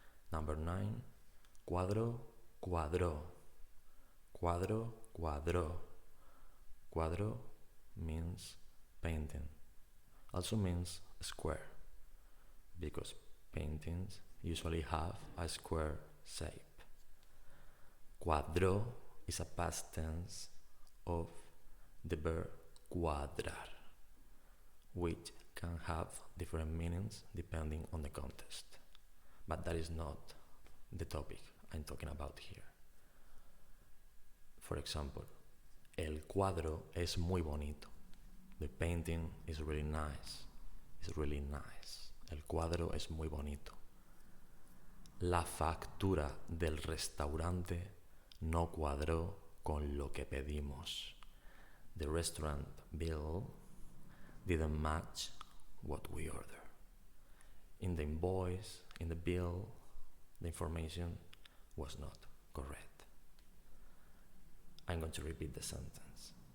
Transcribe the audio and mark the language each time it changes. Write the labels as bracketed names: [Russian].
[English] Number 9, cuadro, cuadró, cuadro, cuadró. Cuadro means painting, also means square, because paintings usually have a square shape. Cuadró is a past tense of the verb cuadrar, which can have different meanings depending on the context. But that is not the topic I'm talking about here. For example, [Spanish] el cuadro es muy bonito. [English] The painting is really nice. It's really nice. [Spanish] El cuadro es muy bonito. La factura del restaurante no cuadró con lo que pedimos. [English] The restaurant bill didn't match what we ordered. In the invoice, in the bill, the information was not correct. I'm going to repeat the sentence.